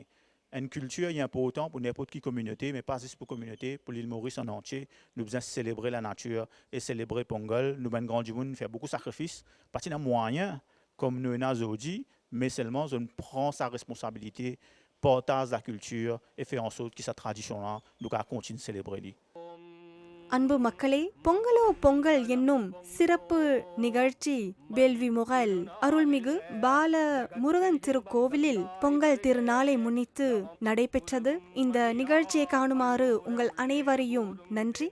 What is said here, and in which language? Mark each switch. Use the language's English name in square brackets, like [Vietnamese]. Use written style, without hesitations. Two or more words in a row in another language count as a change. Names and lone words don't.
[French] Une culture est importante pour n'importe quelle communauté, mais pas juste pour la communauté, pour l'île Maurice en entier. Nous devons célébrer la nature et célébrer Pongal. Nous avons un grand du monde, faire beaucoup de sacrifices, pas de moyens, comme nous avons aujourd'hui, mais seulement on prend sa responsabilité, partage la culture et fait en sorte que cette tradition-là, nous continue de célébrer. [Tamil] அன்பு மக்களே, பொங்கலோ பொங்கல் என்னும் சிறப்பு நிகழ்ச்சி பெல்வி முகல் அருள்மிகு பால முருகன் திருக்கோவிலில் பொங்கல் திருநாளை முன்னிட்டு நடைபெற்றது. இந்த நிகழ்ச்சியை காணுமாறு உங்கள் அனைவரையும் நன்றி.